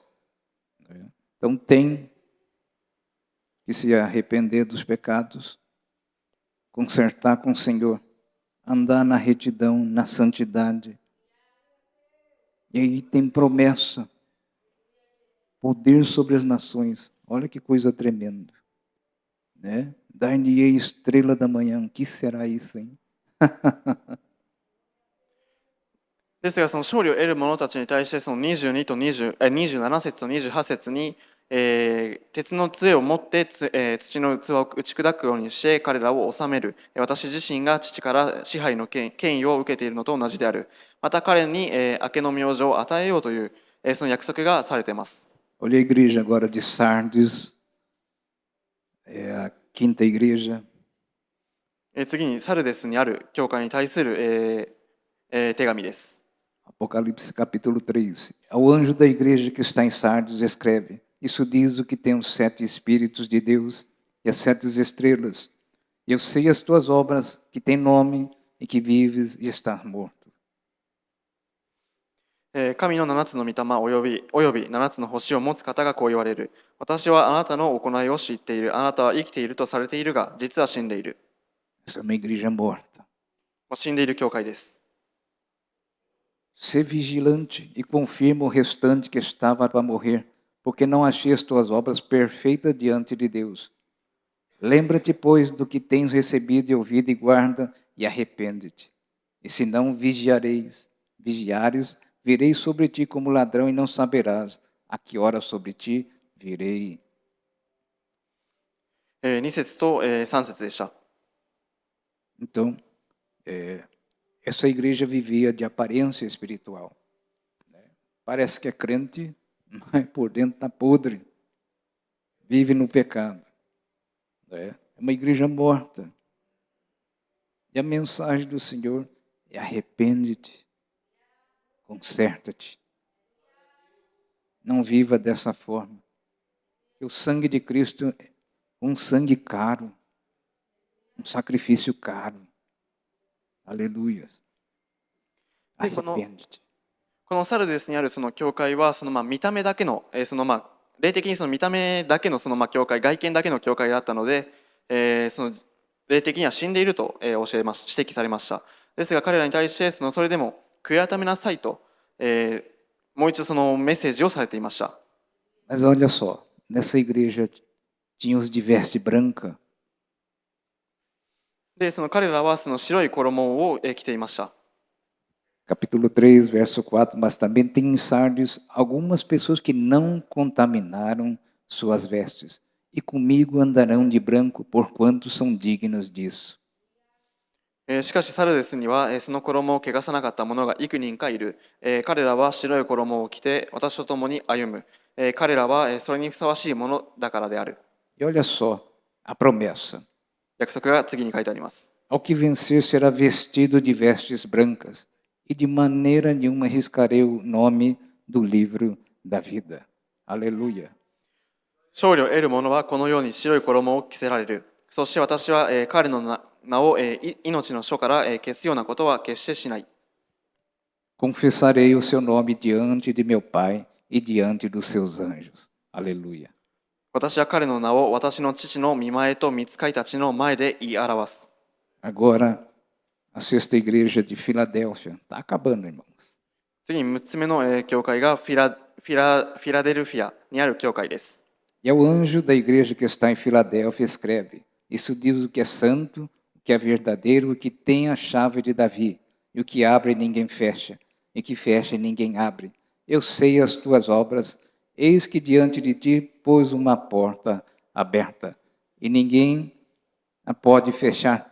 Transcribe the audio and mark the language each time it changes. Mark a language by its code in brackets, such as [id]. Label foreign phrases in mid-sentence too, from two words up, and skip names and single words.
[pt] Então tem que se arrepender dos pecados, consertar com o Senhor, andar na retidão, na santidade. E aí tem promessa, poder sobre as nações. Olha que coisa tremenda. Né? Dar-lhe-ei estrela da manhã. O que será isso, hein? [ja] ですがその勝利を得る者たちに対してその22と27節と28節に、鉄の杖を持って土の器を打ち砕くようにして彼らを治める。私自身が父から支配の権威を受けているのと同じである。また彼に明けの明星を与えようというその約束がされています。 [pt] Olha a igreja agora de Sardes, é a quinta igreja. [ja] 次にサルデスにある教会に対する、手紙です。 [pt] Apocalipse capítulo 3. Ao anjo da igreja que está em Sardes escreve: Isso diz o que tem os 7 Espíritos de Deus e as 7 estrelas. Eu sei as tuas obras, que têm nome e que vives e estás morto. [ja] 神の7つの御霊および7つの星を持つ方がこう言われる。私はあなたの行いを知っている。あなたは生きているとされているが、実は死んでいる。 [pt] Essa é uma igreja morta. [ja] 死んでいる教会です。 [pt] Sê vigilante e confirma o restante que estava para morrer, porque não achei as tuas obras perfeitas diante de Deus. Lembra-te, pois, do que tens recebido e ouvido, e guarda e arrepende-te. E se não vigiares, virei sobre ti como ladrão, e não saberás a que hora sobre ti virei. [ja] 2 節と3節でした。 [pt] Então, essa igreja vivia de aparência espiritual. Parece que é crente, mas por dentro está podre. Vive no pecado. É uma igreja morta. E a mensagem do Senhor é: arrepende-te, conserta-te. Não viva dessa forma. O sangue de Cristo é um sangue caro, um sacrifício caro. Aleluia. Arrepende-te. [ja] このサルデスにあるその教会はその見た目だけの霊的にその見た目だけのその教会、外見だけの教会だったので、その霊的には死んでいると指摘されました。ですが彼らに対してそれでも悔い改めなさいと、もう一度そのメッセージをされていました。 [pt] Mas olha só, nessa igreja tinha os de veste branca. [ja] で、その彼らはその白い衣を着ていました。 [pt] Capítulo 3, verso 4, mas também tem em Sardes algumas pessoas que não contaminaram suas vestes, e comigo andarão de branco, porquanto são dignas disso. [ja] しかしサルデスにはその衣を汚さなかった者が幾人かいる。彼らは白い衣を着て私と共に歩む。彼らはそれにふさわしいものだからである。 [pt] E olha só a promessa. [ja] 約束が次に書いてあります。 [pt] Ao que vencer será vestido de vestes brancas, e de maneira nenhuma riscarei o nome do livro da vida. Aleluia. [ja] 勝利を得る者はこのように白い衣を着せられる。そして私は彼の名を命の書から消すようなことは決してしない。 [pt] Confessarei o seu nome diante de meu Pai e diante dos seus anjos. Aleluia. [ja] 私は彼の名を私の父の御前と御使いたちの前で言い表す。 [pt] Agora, a sexta igreja de Filadélfia. Está acabando, irmãos. [ja] 次に6つ目の教会がフィラデルフィアにある教会です。 [pt] E ao anjo da igreja que está em Filadélfia escreve: Isso diz o que é santo, o que é verdadeiro, o que tem a chave de Davi, e o que abre ninguém fecha, e que fecha ninguém abre. Eu sei as tuas obras, eis que diante de ti pôs uma porta aberta, e ninguém a pode fechar.